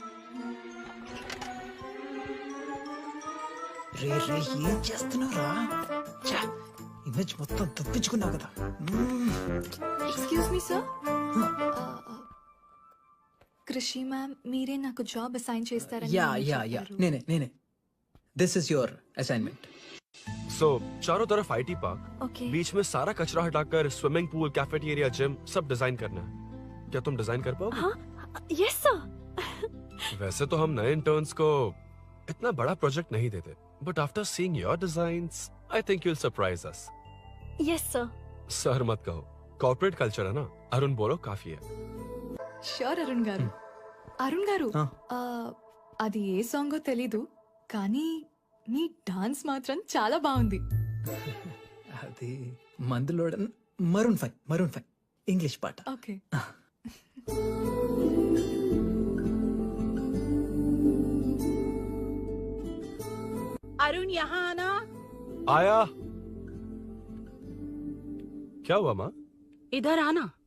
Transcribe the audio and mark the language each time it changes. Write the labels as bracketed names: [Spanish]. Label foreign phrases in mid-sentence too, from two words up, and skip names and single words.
[Telugu] రే ఏం చేస్తున్నావురా? ఇమేజ్ మొత్తం తప్పించుకున్నావు కదా. [English] excuse me sir. [Telugu] కృషి మ్యామ్ మీరే నాకు [English] job assign [Telugu] చేస్తారని యా చెప్పారు. నేనే. [English] This is your assignment. [Hindi] So चारों तरफ [English] IT park, [Hindi] ओके। बीच में सारा कचरा हटाकर [English] swimming pool, [Hindi] कैफेटेरिया, जिम सब डिजाइन करना है। क्या तुम डिजाइन कर पाओगे? [English] हाँ, yes sir. [Hindi] वैसे तो हम नए इंटर्न्स को इतना बड़ा प्रोजेक्ट नहीं देते, [English] But after seeing your designs I think you'll surprise us. Yes sir. [Hindi] सर मत कहो, [English] corporate culture [Hindi] है ना। अरुण बोलो काफी है। [Telugu] షూర్ అరుణ్ గారు. అరుణ్ గారు, అది ఏ సాంగో తెలీదు కానీ మీ డాన్స్ మాత్రం చాలా బాగుంది. అది మందులోడ Maroon 5 [English] English part. [Telugu] Okay. [Hindi] अरुण यहाँ आना। आया। क्या हुआ माँ? इधर आना।